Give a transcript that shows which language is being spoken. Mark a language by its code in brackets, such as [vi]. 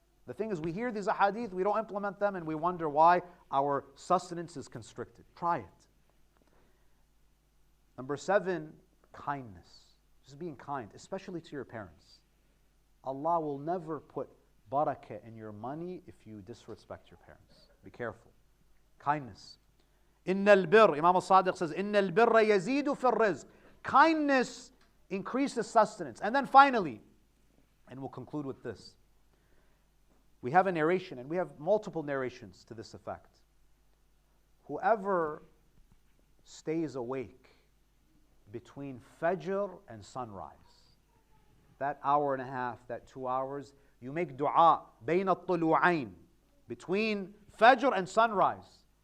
[en] The thing is, we hear these ahadith, we don't implement them, and we wonder why our sustenance is constricted. Try it. Number 7, kindness. Just being kind, especially to your parents. Allah will never put barakah in your money if you disrespect your parents. Be careful. Kindness. [ar] إِنَّ الْبِرَّ, [en] Imam al-Sadiq says, [ar] إِنَّ الْبِرَّ يَزِيدُ فِي الرِّزْقِ. [en] Kindness increases sustenance. And then finally, and we'll conclude with this. We have a narration, and we have multiple narrations to this effect. Whoever stays awake between Fajr and sunrise, that hour and a half, that 2 hours, you make dua, [ar] بين الطلوعين, [en] between Fajr and sunrise.